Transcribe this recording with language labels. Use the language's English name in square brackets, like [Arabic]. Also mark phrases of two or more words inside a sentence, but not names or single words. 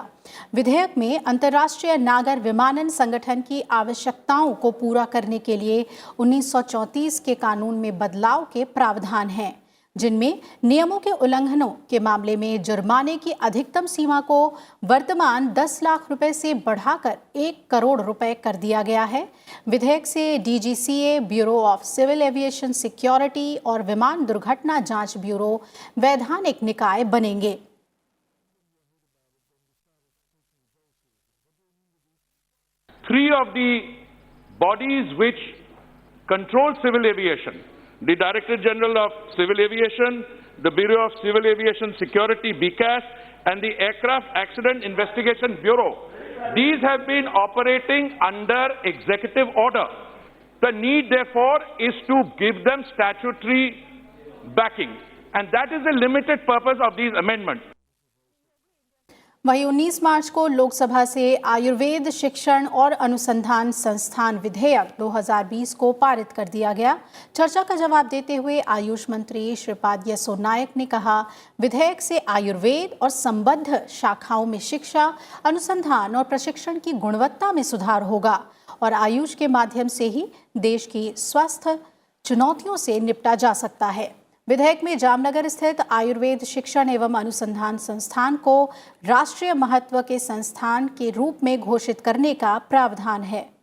[Hindi] विधेयक में अंतर्राष्ट्रीय नागर विमानन संगठन की आवश्यकताओं को पूरा करने के लिए 1934 के कानून में बदलाव के प्रावधान हैं, जिनमें नियमों के उल्लंघनों के मामले में जुर्माने की अधिकतम सीमा को वर्तमान 10 लाख रुपए से बढ़ाकर 1 करोड़ रुपए कर दिया गया है। विधेयक से डीजीसीए, ब्यूरो ऑफ सिविल एविएशन सिक्योरिटी और विमान दुर्घटना जांच ब्यूरो वैधानिक निकाय बनेंगे। [English] Three of the bodies which control civil aviation, the Director General of Civil Aviation, the Bureau of Civil Aviation Security, BCAS, and the Aircraft Accident Investigation Bureau, these have been operating under executive order. The need, therefore, is to give them statutory backing, and that is the limited purpose of these amendments. [Hindi] वहीं 19 मार्च को लोकसभा से आयुर्वेद शिक्षण और अनुसंधान संस्थान विधेयक 2020 को पारित कर दिया गया। चर्चा का जवाब देते हुए आयुष मंत्री श्रीपाद येसो नायक ने कहा, विधेयक से आयुर्वेद और संबद्ध शाखाओं में शिक्षा, अनुसंधान और प्रशिक्षण की गुणवत्ता में सुधार होगा और आयुष के माध्यम से ही देश की स्वास्थ्य चुनौतियों से निपटा जा सकता है। विधेयक में जामनगर स्थित आयुर्वेद शिक्षण एवं अनुसंधान संस्थान को राष्ट्रीय महत्व के संस्थान के रूप में घोषित करने का प्रावधान है।